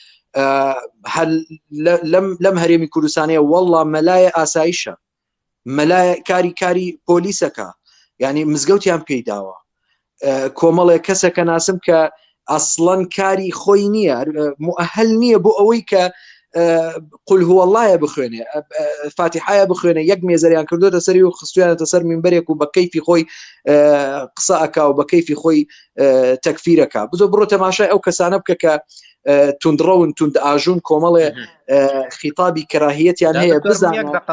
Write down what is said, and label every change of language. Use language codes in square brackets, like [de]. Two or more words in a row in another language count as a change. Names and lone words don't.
[ckb] لەم هەرێمی کوردستانەیە وەڵڵا مەلایە ئاسایشە مەلایە کاری پۆلیسەکە ینی مزگەوتیان پێیداوە کۆمەڵێک کەسەکە ناسم کە ئەسڵەن کاری خۆی نییە مؤهل نییە بۆ ئەوەی کە [ar] قل هو الله [ckb] بخوێنێ فاتحایە بخوێنێ یەک مێزەریان کردوتە سەری و خستویانەتە سەر منبەرێک و بە کەیفی خۆی قسە ئەکا و بە کەیفی خۆی تەکفیرەکە بزۆ بڕۆ تەماشای ئەو کەسانە بکە کە توندڕەون توند ئاژون کۆمەڵێ خیتابی کەراهیەتیان هەیە بزانە